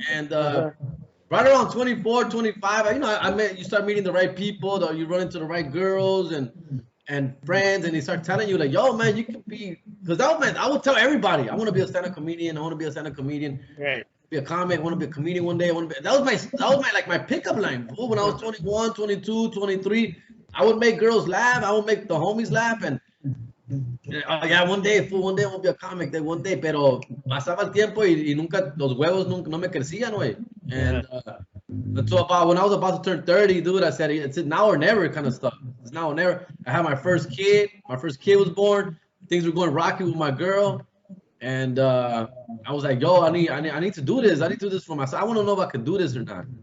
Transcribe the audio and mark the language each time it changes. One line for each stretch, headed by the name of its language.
English: And right around 24, 25, you start meeting the right people, you run into the right girls and friends, and they start telling you like, yo, man, you can be, because I would tell everybody, I want to be a stand-up comedian. I want to be a stand-up comedian. Right. Be a comic. I want to be a comedian one day. That was my pickup line. Fool. When I was 21, 22, 23, I would make girls laugh. I would make the homies laugh, and one day, fool, one day I will be a comic. One day,
Spanish: pero pasaba el tiempo y nunca los huevos no me crecían, güey.
English: And so when I was about to turn 30, dude, I said it's now or never kind of stuff. It's now or never. I had my first kid. My first kid was born. Things were going rocky with my girl. And I was like, yo, I need to do this. I need to do this for myself. I want to know if I can do this or not.